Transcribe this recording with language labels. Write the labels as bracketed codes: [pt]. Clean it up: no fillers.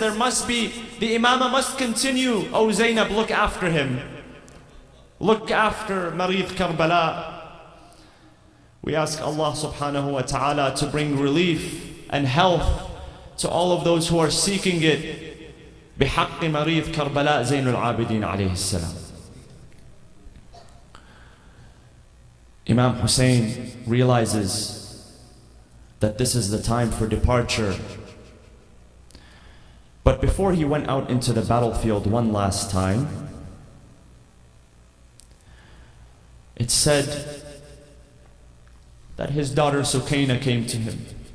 [en] There must be, the imamah must continue. Oh Zainab, look after him. Look after Marid Karbala. We ask Allah subhanahu wa ta'ala to bring relief and health to all of those who are seeking it. [ar] بحق مريض كربلاء زين العابدين عليه السلام. [en] Imam Hussein realizes that this is the time for departure. But before he went out into the battlefield one last time, it said that his daughter Sukaina came to him.